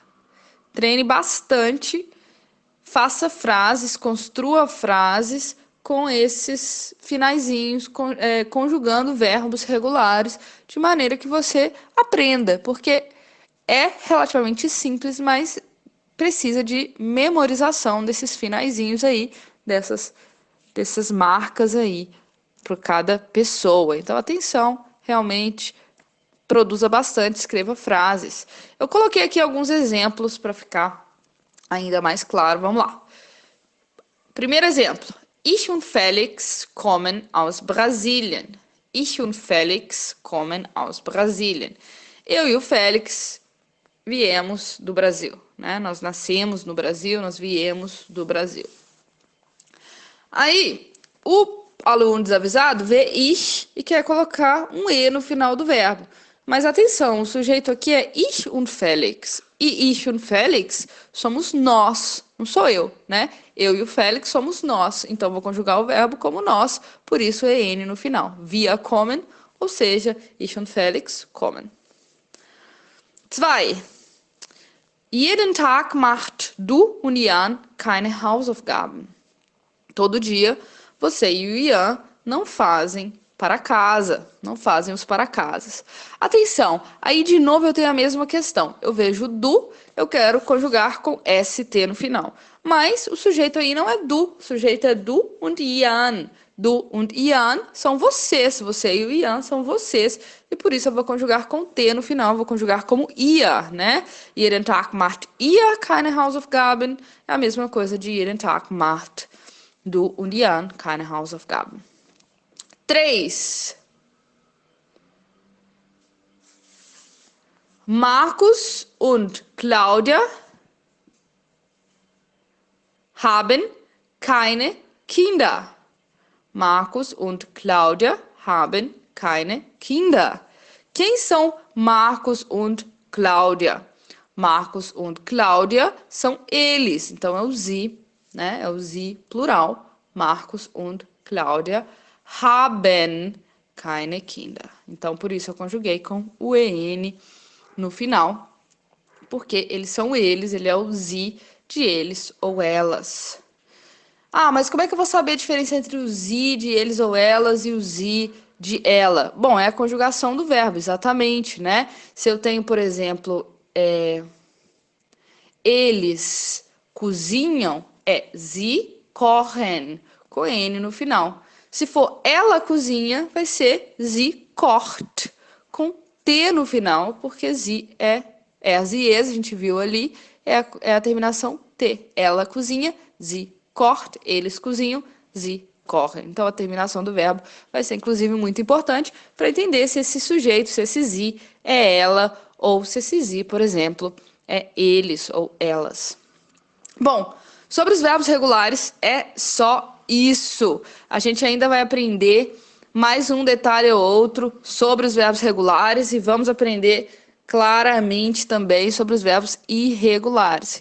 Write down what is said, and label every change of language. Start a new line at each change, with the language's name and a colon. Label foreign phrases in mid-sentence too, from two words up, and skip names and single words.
Portuguese: Treine bastante, faça frases, construa frases com esses finaizinhos, conjugando verbos regulares, de maneira que você aprenda, porque é relativamente simples, mas precisa de memorização desses finaizinhos aí, dessas marcas aí para cada pessoa. Então, atenção, realmente produza bastante, escreva frases. Eu coloquei aqui alguns exemplos para ficar ainda mais claro. Vamos lá. Primeiro exemplo.
German: Ich und Felix kommen aus Brasilien. Ich und Felix kommen aus Brasilien.
Portuguese: Eu e o Félix viemos do Brasil, né? Nós nascemos no Brasil, nós viemos do Brasil. Aí, o aluno desavisado vê ich e quer colocar um e no final do verbo. Mas atenção, o sujeito aqui é
German: ich und Felix.
Portuguese: E
German: ich und Felix
Portuguese: somos nós, não sou eu, né? Eu e o Félix somos nós. Então, vou conjugar o verbo como nós, por isso é n no final.
German: Wir kommen,
Portuguese: ou seja,
German: ich und Felix kommen. 2. Jeden Tag macht du und Jan keine Hausaufgaben.
Portuguese: Todo dia, você e o Ian não fazem para casa, não fazem os para casas. Atenção, aí de novo eu tenho a mesma questão. Eu vejo do, eu quero conjugar com ST no final. Mas o sujeito aí não é do, o sujeito é
German: du und Ian. Du und Ian
Portuguese: são vocês, você e o Ian são vocês. E por isso eu vou conjugar com T no final, vou conjugar como ihr, né?
German: Jeden Tag macht ihr keine Hausaufgaben.
Portuguese: É a mesma coisa de
German: jeden Tag macht du und Jan keine Hausaufgaben.
Portuguese: 3.
German: Markus und Claudia haben keine Kinder. Markus und Claudia haben keine Kinder.
Portuguese: Quem são Markus und Claudia? Markus und Claudia são eles, então é o sie, né? É o sie plural.
German: Markus und Claudia haben keine Kinder.
Portuguese: Então, por isso eu conjuguei com o en no final, porque eles são eles, ele é o sie de eles ou elas. Ah, mas como é que eu vou saber a diferença entre o sie de eles ou elas e o sie de ela? Bom, é a conjugação do verbo, exatamente, né? Se eu tenho, por exemplo, eles cozinham, é
German: sie kochen,
Portuguese: com n no final. Se for ela cozinha, vai ser
German: sie kocht,
Portuguese: com t no final, porque sie é as ies, a gente viu ali, é a terminação t. Ela cozinha,
German: sie kocht,
Portuguese: eles cozinham,
German: sie kochen.
Portuguese: Então, a terminação do verbo vai ser, inclusive, muito importante para entender se esse sujeito, se esse sie é ela, ou se esse sie, por exemplo, é eles ou elas. Bom, sobre os verbos regulares, é só isso. A gente ainda vai aprender mais um detalhe ou outro sobre os verbos regulares e vamos aprender claramente também sobre os verbos irregulares.